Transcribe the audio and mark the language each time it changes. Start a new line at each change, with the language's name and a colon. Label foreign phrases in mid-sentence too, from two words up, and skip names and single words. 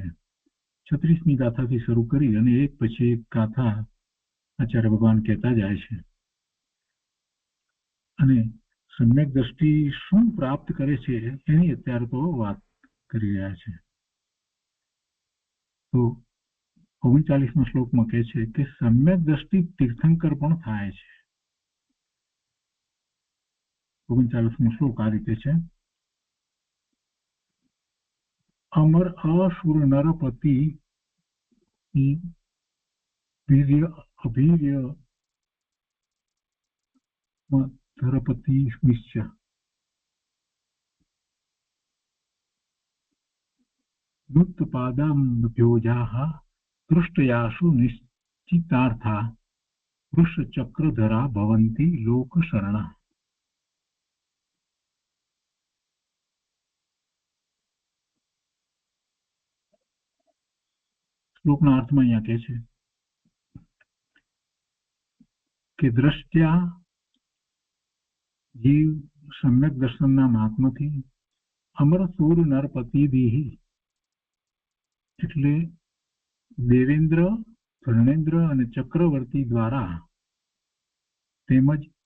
Gujarati: 36મી ગાથાથી શરૂ કરી અને એક પછી એક ગાથા આચાર્ય ભગવાન કહેતા જાય છે અને સમ્યક દ્રષ્ટિ શું પ્રાપ્ત કરે છે એની અત્યારે તો વાત કરી રહ્યા છે. તો 39મો શ્લોકમાં કહે છે કે સમ્યક દ્રષ્ટિ તીર્થંકર પણ થાય છે. 39મો શ્લોક આ રીતે છે.
Sanskrit: अमर असुर नरपति वीर्य अभीर्य धरपति निश्चय नुत्पादाम्भ्योजाः दृष्टयासु निश्चितार्था वृषचक्रधरा भवन्ति लोकशरणा.
Gujarati: શ્લોકના અર્થમાં અહીંયા કહે છે કે દ્રષ્ટ્યા જીવ સમ્યક દર્શનના મહાત્માથી
Sanskrit: અમર સૂર નરપતિભિઃ
Gujarati: એટલે દેવેન્દ્ર, ધર્ણેન્દ્ર અને ચક્રવર્તી દ્વારા તેમજ